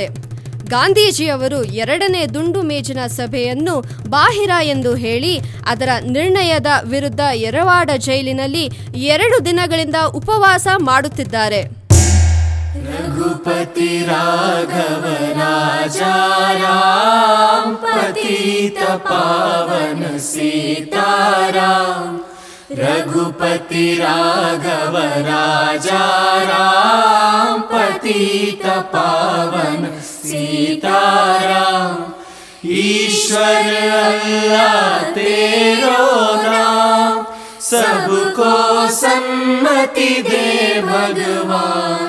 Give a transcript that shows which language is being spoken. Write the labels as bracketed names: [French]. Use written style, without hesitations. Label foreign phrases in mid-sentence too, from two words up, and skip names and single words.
[Kannada] ಗಾಂಧೀಜಿಯವರು 2ನೇ ದುಂಡು ಮೇಜಿನ ಸಭೆಯನ್ನು ಬಾಹಿರ ಎಂದು ಹೇಳಿ ಅದರ ನಿರ್ಣಯದ ವಿರುದ್ಧ ಯರವಾಡ ಜೈಲಿನಲ್ಲಿ 2 ದಿನಗಳಿಂದ ಉಪವಾಸ ಮಾಡುತ್ತಿದ್ದಾರೆ. [Hindi] रघुपति राघव राजाराम पतित पावन सीताराम. रघुपति राघव राजा राम पतित पावन सीताराम. ईश्वर अल्लाह तेरो नाम सबको सम्मति दे भगवान.